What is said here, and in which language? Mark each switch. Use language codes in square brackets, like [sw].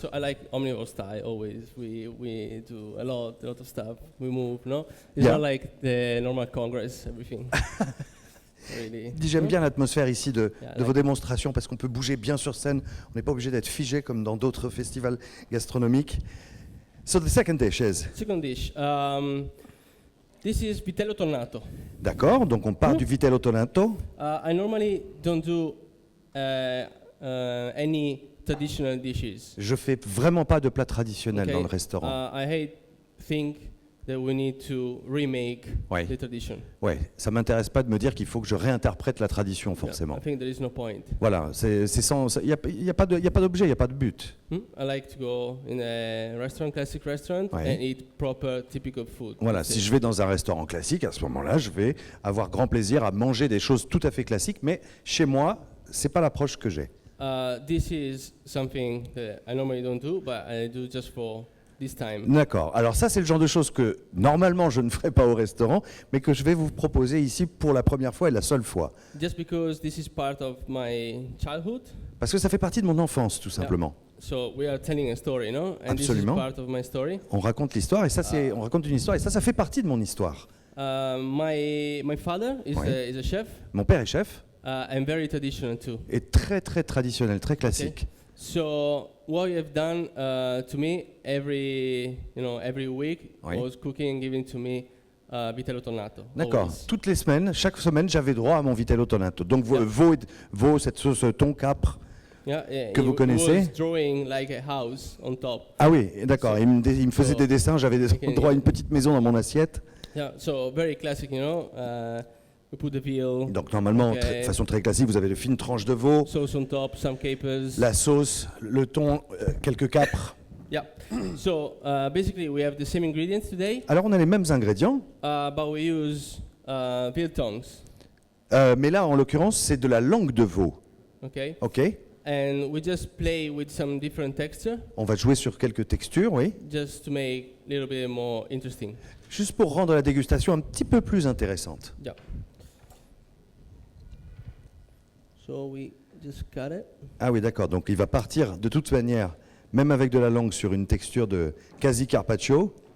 [en] So I like omnivore style always. We do a lot of stuff. We move, no? It's Yeah. not like the normal congress, everything. Really. [fr] J'aime bien l'atmosphère ici de [en] Yeah, [fr] vos démonstrations parce qu'on peut bouger bien sur scène. On n'est pas obligé d'être figé comme dans d'autres festivals gastronomiques. [en] So the second dish is. Second dish. This is vitello tonnato. [fr] D'accord, donc on part du vitello tonnato. [en] I normally don't do any traditional dishes. [fr] Je fais vraiment pas de plat traditionnel [en] Okay. [fr] dans le restaurant. [en] I hate think that we need to remake [fr] Ouais. [en] the tradition. [fr] Ouais, ça m'intéresse pas de me dire qu'il faut que je réinterprète la tradition forcément. [en] Yeah, I think there is no point. [fr] Voilà, c'est sans, il y a pas d'objet, il y a pas de but. [en] I like to go in a restaurant, classic restaurant, [fr] Ouais. [en] and eat proper, typical food. [fr] Voilà, [en] That's [fr] si [en] it. [fr] je vais dans un restaurant classique, à ce moment-là, je vais avoir grand plaisir à manger des choses tout à fait classiques, mais chez moi, c'est pas l'approche que j'ai. [en] This is something that I normally don't do, but I do just for this time. [fr] D'accord. Alors ça, c'est le genre de choses que normalement je ne ferai pas au restaurant, mais que je vais vous proposer ici pour la première fois et la seule fois. [en] Just because this is part of my childhood, [fr] Parce que ça fait partie de mon enfance, tout simplement. [en] so we are telling a story, no? And [fr] Absolument. [en] this is part of my story. [fr] On raconte l'histoire et ça, on raconte une histoire et ça fait partie de mon histoire. [en] My father is, [fr] Ouais. [en] is a chef, [fr] Mon père est chef [en] and very traditional too. [fr] et très très traditionnel, très classique. [en] So what you have done to me every week [fr] Oui. [en] was cooking, giving to me vitello tonnato. [fr] D'accord. [en] always. [fr] Toutes les semaines, chaque semaine, j'avais droit à mon vitello tonnato. Donc [en] Yeah. [fr] veau, cette sauce thon capre. [en] Yeah, [fr] Que vous [en] he [fr] connaissez. [en] was drawing like a house on top. [fr] Ah oui, d'accord. Il me faisait des dessins, j'avais [en] Ok. [fr] droit à une petite maison dans mon assiette. [en] Yeah, so very classic, we put the veal, [fr] Donc normalement, [en] Ok. [fr] de façon très classique, vous avez de fines tranches de veau, [en] sauce on top, some capers. [fr] la sauce, le thon, quelques capres. [en] Yeah. So basically, we have the same ingredients today, [fr] Alors on a les mêmes ingrédients, [en] but we use veal tongues. [fr] mais là en l'occurrence c'est de la langue de veau. [en] Okay. Ok. And we just play with some different texture, [fr] On va jouer sur quelques textures, oui, [en] just to make a little bit more interesting. [fr] juste pour rendre la dégustation un petit peu plus intéressante. [en] Yeah. So we just cut it. [fr] Ah oui, d'accord. Donc il va partir de toute manière, même avec de la langue, sur une texture de quasi carpaccio.